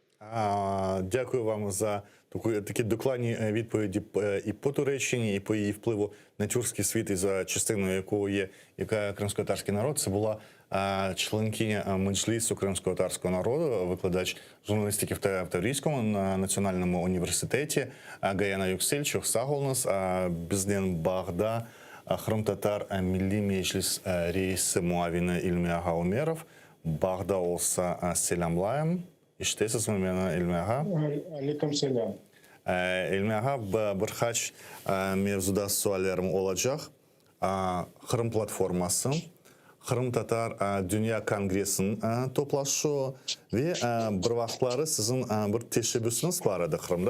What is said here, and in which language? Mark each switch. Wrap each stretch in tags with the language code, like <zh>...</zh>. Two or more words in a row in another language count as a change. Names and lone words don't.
<uk>Дякую вам за такі докладні відповіді і по Туреччині, і по її впливу на тюркський світ, і за частиною якого є кримськотатарський народ. Це була членкиня Меджлісу кримськотатарського народу, викладач журналістики в Таврійському національному університеті Гаяна Юксель.</uk> <crh>Çok sağ olunuz. Bizden bağda Kırım-Tatar Milli Meclis Reisi muavini İlmiha Umerov. Bağda olsa selamlayayım. İştesiz mi beni İlmiha? Aleyküm selam. İlmiha, birkaç mevzuda suallerim olacak. Kırım platforması, Kırım-Tatar Dünya Kongresi'nin toplaşışı ve bir vaxtları sizin bir teşebbüsünüz var idi Kırım'da.</crh>